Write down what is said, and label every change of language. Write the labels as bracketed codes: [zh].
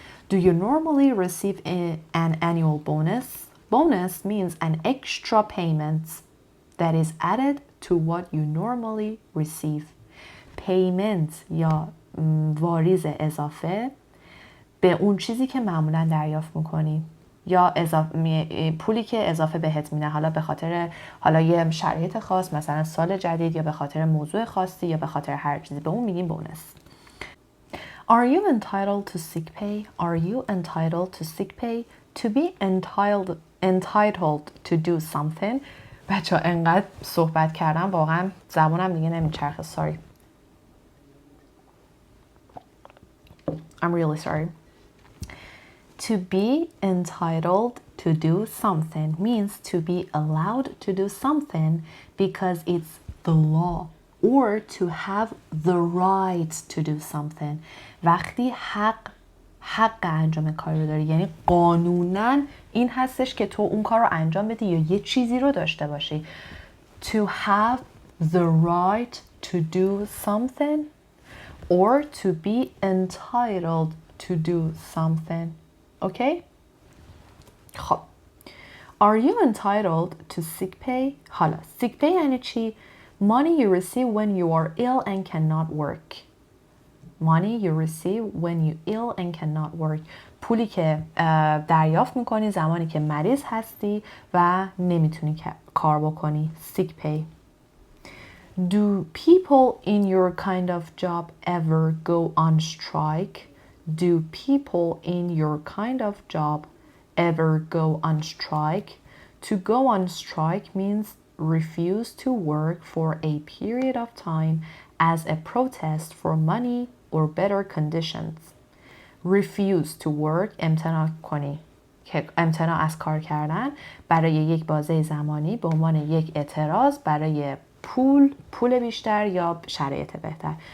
[en] do you normally receive an annual bonus bonus means an extra payment that is added to what you normally receive payment [fa] یا واریز اضافه به اون چیزی که معمولا دریافت میکنی یا پولی که اضافه بهت میده حالا به خاطر حالا یه شرایط خاص مثلا سال جدید یا به خاطر موضوع خاصی یا به خاطر هر چیزی به اون میگیم بونس [en] Are you entitled to sick pay? Are you entitled to sick pay? To be entitled to do something [fa] بچه ها انقدر صحبت کردم واقعا زبانم دیگه نمیچرخه [en] sorry I'm really sorry. To be entitled to do something means to be allowed to do something because it's the law or to have the right to do something. [fa] وقتی حق انجام کاری رو داری یعنی قانوناً این هستش که تو اون کار رو انجام بدی یا یه چیزی رو داشته باشی. [en] To have the right to do something or to be entitled to do something. Okay? خب. Are you entitled to sick pay? [fa] حالا [en] sick pay [fa] یعنی چی؟ [en] Money you receive when you are ill and cannot work. Money you receive when you ill and cannot work. [fa] پولی که دریافت میکنی زمانی که مریض هستی و نمیتونی کار بکنی. [en] Sick pay. Do people in your kind of job ever go on strike? Do people in your kind of job ever go on strike? To go on strike means refuse to work for a period of time as a protest for money or better conditions. Refuse to work [fa] امتناع کنی که امتناع از کار کردن برای یک بازه زمانی به عنوان یک اعتراض برای پول بیشتر یا شرایط بهتر.